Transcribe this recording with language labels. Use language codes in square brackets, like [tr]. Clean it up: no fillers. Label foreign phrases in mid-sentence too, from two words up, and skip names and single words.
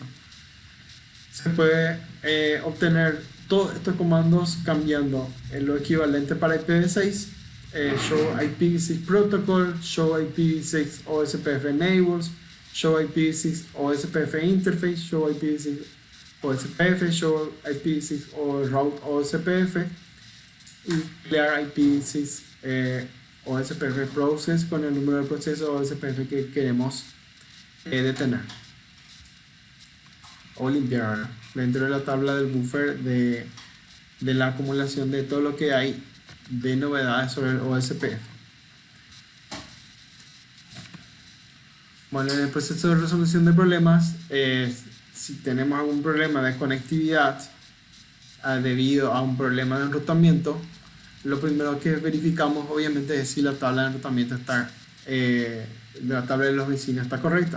[es] Se puede obtener todos estos comandos cambiando lo equivalente para IPv6, [en] Show IPv6 Protocol, Show IPv6 OSPF Enables, Show IPv6 OSPF Interface, Show IPv6 OSPF, Show IPv6 Route OSPF [es] y [en] Clear IPv6 OSPF Process [es] con el número de procesos OSPF que queremos detener o limpiar dentro de la tabla del buffer de la acumulación de todo lo que hay de novedades sobre el OSPF. Bueno, en el proceso de resolución de problemas, si tenemos algún problema de conectividad debido a un problema de enrutamiento, lo primero que verificamos obviamente es si la tabla de enrutamiento está, la tabla de los vecinos está correcta.